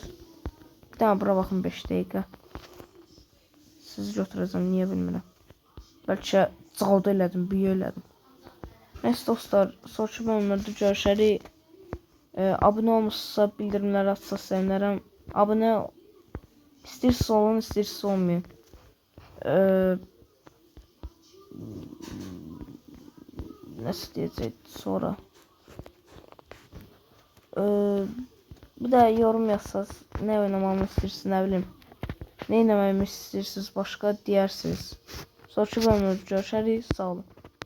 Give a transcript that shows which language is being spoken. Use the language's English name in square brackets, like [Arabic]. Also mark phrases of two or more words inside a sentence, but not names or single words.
[Azerbaijani] Bir daha bura baxın 5 dəqiqə. Sizi götürəcəm, niyə bilmirəm. Bəlkə calda elədim, büyü elədim. Neyse dostlar, sonraki bölümlərdə görüşərik. Abunə olmuşsa, bildirimləri atsa sevinirim. Abunə istəyirsiz olun, istəyirsiz olmayın. [Turkish] Nasıl diyecek sonra? Bir de yorum yazsanız ne oynamamı istiyorsunuz, ne bileyim. Ne oynamamı istiyorsunuz başka deyirsiniz. [Azerbaijani] Sonraki bölümdə görüşərik, sağ olun.